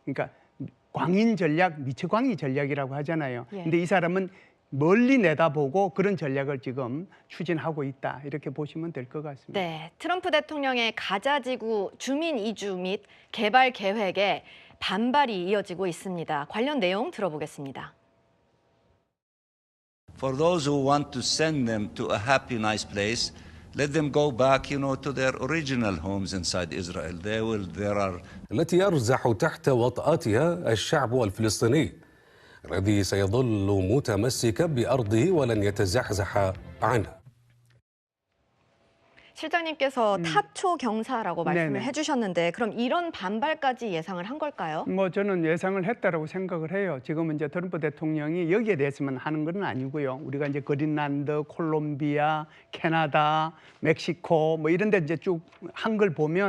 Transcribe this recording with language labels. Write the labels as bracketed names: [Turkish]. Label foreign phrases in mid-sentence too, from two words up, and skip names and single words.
[Korean] 그러니까 광인 전략, 미처광이 전략이라고 하잖아요. 예. 근데 이 사람은 멀리 내다보고 그런 전략을 지금 추진하고 있다. 이렇게 보시면 될 것 같습니다. 네, 트럼프 대통령의 가자지구 주민 이주 및 개발 계획에 반발이 이어지고 있습니다. 관련 내용 들어보겠습니다. [English] For those who want to send them to a happy, nice place, let them go back, to their original homes inside Israel. There are [Arabic] التي يرزح تحت وطأتها الشعب الفلسطيني الذي سيظل متمسكا بأرضه ولن يتزحزح عنها. [Korean] 실장님께서 타초 경사라고 말씀을 네네. 해주셨는데 그럼 이런 반발까지 예상을 한 걸까요? 뭐 저는 예상을 했다라고 생각을 해요. 지금은 이제 트럼프 대통령이 여기에 대해서만 하는 건 아니고요. 우리가 이제 그린란드, 콜롬비아, 캐나다, 멕시코 뭐 이런 데 이제 쭉 한 걸 보면